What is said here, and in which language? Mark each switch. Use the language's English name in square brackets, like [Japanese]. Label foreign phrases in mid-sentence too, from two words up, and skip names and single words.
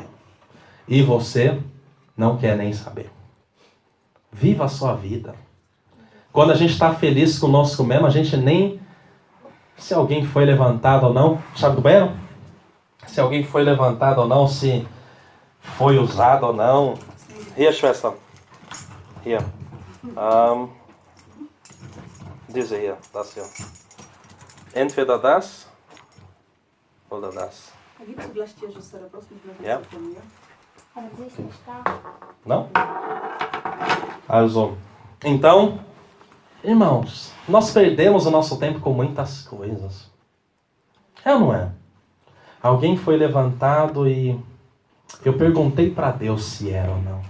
[Portuguese] E você não quer nem saber. Viva a sua vida. Quando a gente está feliz conosco mesmo, a gente nem... Se alguém foi levantado ou não... Sabe do banheiro? Se alguém foi levantado ou não, se foi usado ou não. [German] Hier, Schwester. Hier. Diese hier. Das hier. Entweder das oder das. Ja? [Portuguese] Não? Also, então, irmãos, nós perdemos o nosso tempo com muitas coisas. É ou não é? Alguém foi levantado e eu perguntei para Deus se era ou não.